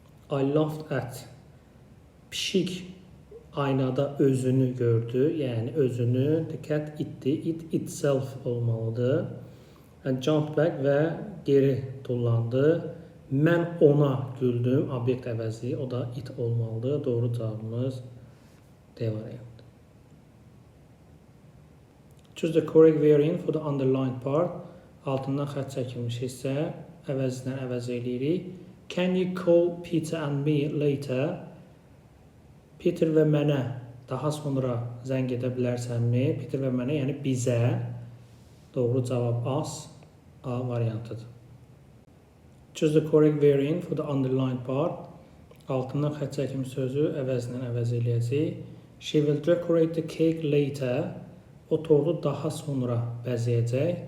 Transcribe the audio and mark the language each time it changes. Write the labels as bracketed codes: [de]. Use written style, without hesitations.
[en] I laughed at. [az] Pişik aynada özünü gördü, yəni özünü, [en] the cat [az] itdi, [en] it itself [az] olmalıdır. [en] And jumped back [az] və geri tullandı. Mən ona güldüm, obyekt əvəzi, o da it olmalıdır. Doğru cavabımız D variantı. [en] Choose the correct variant for the underlined part. [az] Altından xətt çəkilmiş hissə əvəzindən əvəz eləyirik. [en] Can you call Peter and me later? [az] Peter və mənə daha sonra zəng edə bilərsənmi? Peter və mənə, yəni bizə. Doğru cavab us, A variantıdır. [en] Choose the correct variant for the underlined part. [az] altından xətt çəkimi sözü əvəzlə əvəz eləyəcək. [en] She will decorate the cake later. [az] O tortu daha sonra bəzəyəcək.